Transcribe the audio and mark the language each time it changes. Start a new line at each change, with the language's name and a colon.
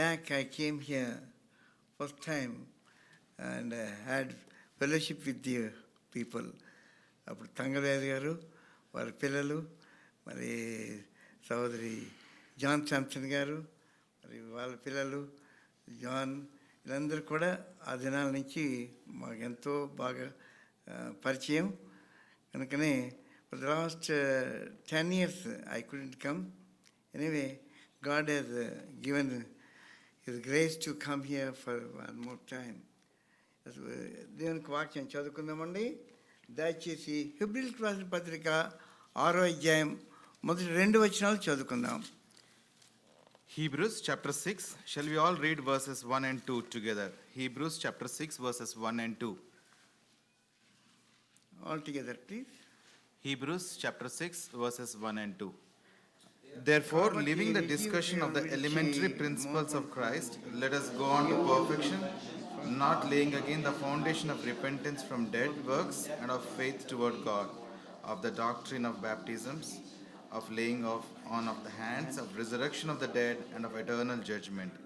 English: back I came here first time and had fellowship with you people.
Telugu: అప్పుడు తంగవేది గారు వారి పిల్లలు, మరి సహోదరి జాన్ శాంసన్ గారు, మరి వాళ్ళ పిల్లలు జాన్, వీళ్ళందరూ కూడా ఆ దినాల నుంచి మాకు ఎంతో బాగా పరిచయం. కనుకనే
English: For the last 10 years I couldn't come. Anyway, God has given His grace to come here for one more time.
Telugu: దేవునికి వాక్యం చదువుకుందామండి. దయచేసి హెబ్రీయులకు రాసిన పత్రిక 6వ అధ్యాయం మొదటి 2 వచనాలు చదువుకుందాం.
English: Hebrews chapter 6. Shall we all read verses 1 and 2 together? Hebrews chapter 6 verses 1 and 2. All together, please. Hebrews chapter 6 verses 1 and 2. Therefore, leaving the discussion of the elementary principles of Christ, let us go on to perfection, not laying again the foundation of repentance from dead works and of faith toward God, of the doctrine of baptisms, of laying on of the hands, of resurrection of the dead, and of eternal judgment.